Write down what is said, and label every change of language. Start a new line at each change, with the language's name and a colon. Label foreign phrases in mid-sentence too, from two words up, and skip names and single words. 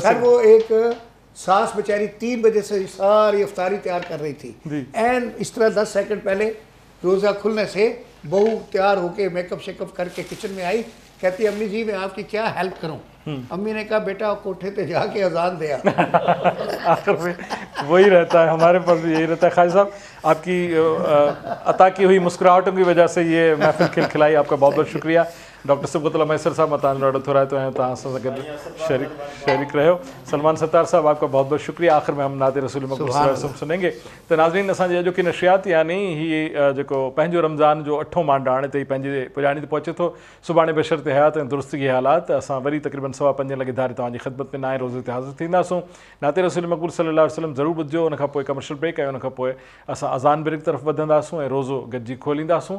Urdu: سر وہ ایک ساس بیچاری 3 بجے سے ساری افطاری تیار کر رہی تھی، اینڈ اس طرح 10 سیکنڈ پہلے روزہ کھلنے سے بہو تیار ہو کے
English: makeup shakeup
Urdu: کر کے کچن میں آئی، کہتی امی جی میں آپ کی کیا ہیلپ کروں. امی نے کہا بیٹا کوٹھے پہ جا کے اذان دے آ. آخر میں وہی رہتا ہے، ہمارے پاس بھی یہی رہتا ہے. خالد صاحب، آپ کی عطا کی ہوئی مسکراہٹوں کی وجہ سے یہ محفل کھلکھلائی، آپ کا بہت بہت شکریہ.
Sindhi: डॉक्टर सिबगतुल्लाह मैसर साहब मतान ॾाढो थोराए तो आहियो, तव्हां सां गॾु शरीक रहियो।
Urdu: سلمان ستار صاحب، آپ کا بہت بہت شکریہ۔ آخر میں ہم نعتِ رسولِ مقبول
Arabic: صلى الله عليه وسلم
Urdu: سنیں گے.
Sindhi: तो नाज़रीन, असांजी अॼोकी नशियात यानी ही जेको पंहिंजो रमज़ान जो 8हों मांड हाणे ताईं पंहिंजे पुॼाणी ते पहुचे थो। सुभाणे बशर ते हयात ऐं दुरुस्ती के हालात असां वरी तक़रीबन 5:15 लॻे धारे तव्हांजी ख़िदमत में नए रोज़े ते हाज़िर थींदासूं। नाते रसूल मक़बूल
Arabic: सल्लल्लाहु अलैहि वसल्लम
Sindhi: ज़रूरु ॿुधिजो। उन खां पोइ
English: commercial break,
Sindhi: ऐं उन खां पोइ असां अज़ान ब्रेक तरफ़ वधंदासूं ऐं रोज़ो गॾिजी खोलींदासूं।